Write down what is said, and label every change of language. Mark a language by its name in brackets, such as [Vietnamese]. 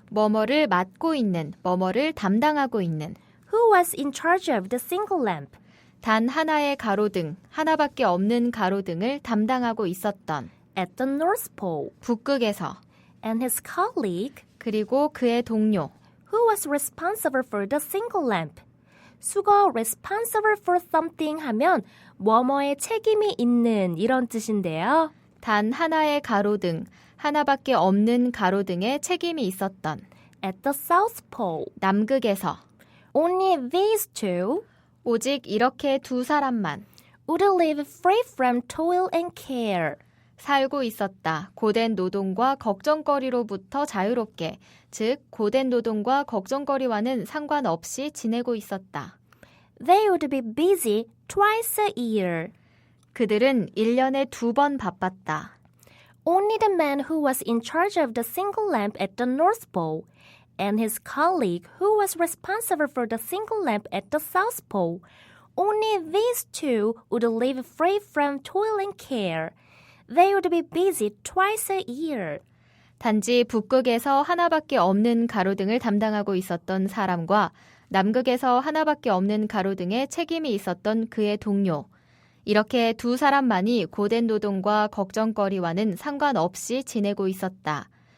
[Korean] 뭐뭐를 맡고 있는, 뭐뭐를 담당하고 있는, [English] Who was in charge of the single lamp? [Korean] 단 하나의 가로등, 하나밖에 없는 가로등을 담당하고 있었던 [English] At the North Pole. [Korean] 북극에서 [English] And his colleague, [Korean] 그리고 그의 동료, [English] who was responsible for the single lamp. [Korean] 수거 [English] responsible for something [Korean] 하면 뭐뭐에 책임이 있는 이런 뜻인데요. 단 하나의 가로등, 하나밖에 없는 가로등에 책임이 있었던 [English] At the South Pole. [Korean] 남극에서 [English] Only these two [Korean] 오직 이렇게 두 사람만 [English] would live free from toil and care. [Korean] 살고 있었다. 고된 노동과 걱정거리로부터 자유롭게, 즉 고된 노동과 걱정거리와는 상관없이 지내고 있었다. [English] They would be busy twice a year. [Korean] 그들은 1년에 2번 바빴다. [English] Only the man who was in charge of the single lamp at the North Pole and his colleague who was responsible for the single lamp at the South Pole, only these two would live free from toil and care. They would be busy twice a year. [Korean] 단지 북극에서 하나밖에 없는 가로등을 담당하고 있었던 사람과 남극에서 하나밖에 없는 가로등에 책임이 있었던 그의 동료. 이렇게 두 사람만이 고된 노동과 걱정거리와는 상관없이 지내고 있었다.